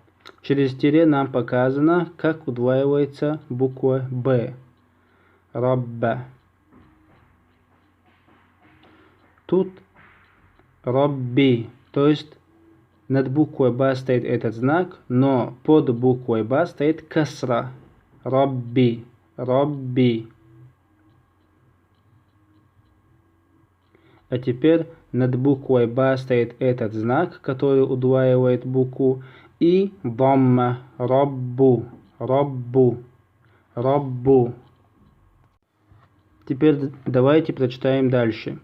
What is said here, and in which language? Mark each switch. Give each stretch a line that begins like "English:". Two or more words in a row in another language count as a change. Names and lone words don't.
Russian: Через тире нам показано, как удваивается буква Б, Рабба. Тут Рабби, то есть над буквой Ба стоит этот знак, но под буквой Ба стоит касра. Рабби, Рабби. А теперь над буквой Ба стоит этот знак, который удваивает букву, и дамма, Раббу, Раббу, Раббу. Теперь давайте прочитаем дальше.